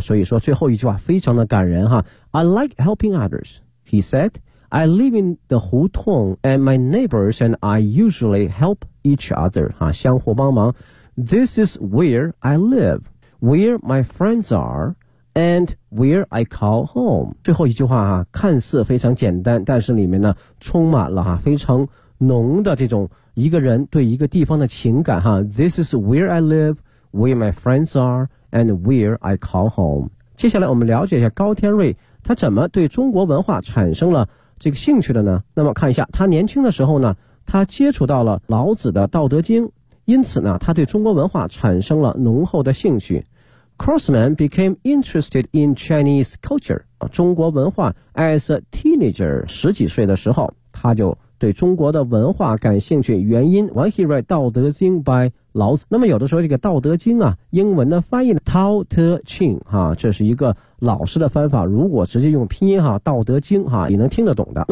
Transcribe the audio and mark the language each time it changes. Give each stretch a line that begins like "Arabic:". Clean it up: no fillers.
Chinese: 所以说最后一句话非常的感人哈，
English: I like helping others he said， I live in the 胡同 and my neighbors and I usually help each other
Chinese: 哈，相互帮忙。
English: This is where I live， where my friends areAnd where I call home。
Chinese: 最后一句话啊看似非常简单，但是里面呢充满了哈非常浓的这种一个人对一个地方的情感哈。
English: This is where I live, where my friends are, and where I call home。
Chinese: 接下来我们了解一下高天瑞他怎么对中国文化产生了这个兴趣的呢。那么看一下他年轻的时候呢，他接触到了老子的道德经，因此呢他对中国文化产生了浓厚的兴趣。
English: Crossman became interested in Chinese culture，
Chinese: 中国文化
English: as a teenager，
Chinese: 十几岁的时候他就对中国的文化感兴趣，原因
English: when he read
Chinese: 道德经 by 老子。那么有的时候这个道德经啊英文的翻译 Tao Te Ching 哈，这是一个老师的翻法，如果直接用拼音哈，道德经哈也能听得懂的。